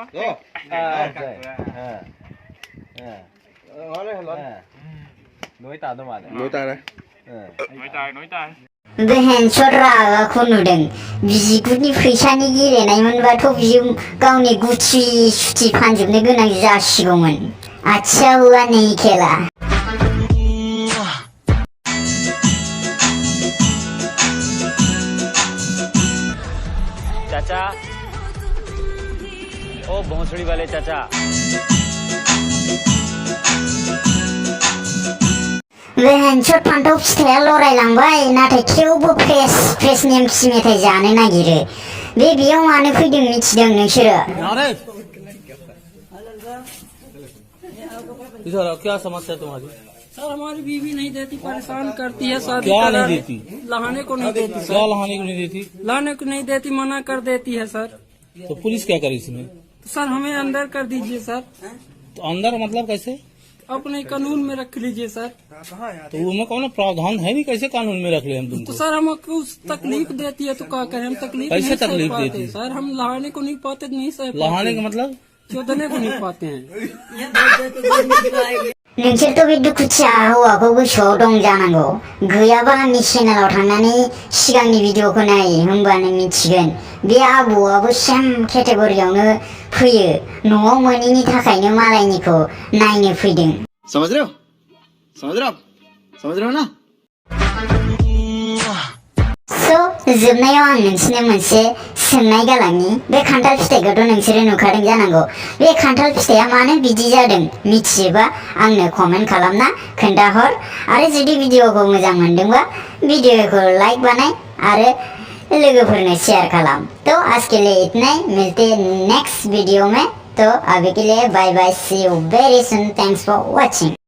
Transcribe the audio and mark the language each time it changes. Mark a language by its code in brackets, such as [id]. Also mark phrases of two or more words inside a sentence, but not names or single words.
[brx] बेहेनसद रागाखौ नुदों बिगुरनि फैसानि गेलेनायमोनबाथ' बियो गावनि गुथि सुथि फानजोबनो गोनां जासिगौमोन [hi] अच्छा हुआ नहीं खेला। चाचा ओ भोंसड़ी वाले चाचा [brx] बेहेनसद फान्थाव फिथाइया लरायलांबाय नाथाय थेवबो फ्रेस नेमखि मेथाइ जानो नागिरो बेयाव मानो फैदों मिथिदों नोंसोरो [hi] इधर क्या समस्या है तुम्हारी? सर हमारी बीवी नहीं देती, परेशान करती है। शादी क्या करा नहीं देती? लाने को नहीं देती सर। क्या लाने को नहीं देती? लाने को नहीं देती, मना कर देती है सर। तो पुलिस क्या करे इसमें? तो सर हमें अंदर कर दीजिए सर। तो अंदर मतलब कैसे? अपने कानून में रख लीजिए सर। तो उनमें कौन प्रावधान है नहीं, कैसे कानून में रख ले हम तो तुमको? सर हमको तकलीफ देती है तो क्या करें, हम तकलीफ कैसे नहीं सह तकलीफ पाते देती है? सर। हम लाने को नहीं पाते, नहीं सह पाते। लहाने का मतलब? चोदने को नहीं पाते हैं। [brx] नोंसोरथ' बे दुखुथिया हौवाखौ गोसोआव दं जानांगौ। गैयाबा आंनि चेनेलाव थांनानै सिगांनि भिडिअखौ नाय, होमबानो मिथिगोन। बे आबौआबो सेम केटेगरियावनो फैयो। न'आव मोनैनि थाखायनो मालायनिखौ नायनो फैदों। [hi] समझ रहे हो? समझ रहे हो आप? समझ रहे हो ना? [brx] जोबनायाव आं नोंसोरनो मोनसे सोंनाय गालांनि। बे खान्थाल फिथाइखौथ' नोंसोरो नुखादों जानांगौ। बे खान्थाल फिथाइया मानो बिदि जादों मिथियोबा आंनो कमेन्ट खालामना खोन्थाहर। आरो जुदि भिडिअखौ मोजां मोनदोंबा भिडिअखौ लाइक बानाय आरो लोगोफोरनो शेयर खालाम। [hi] तो आज के लिए इतना ही, मिलते हैं [en] next video [hi] में। तो अभी के लिए [en] bye bye, see you very soon, thanks for watching.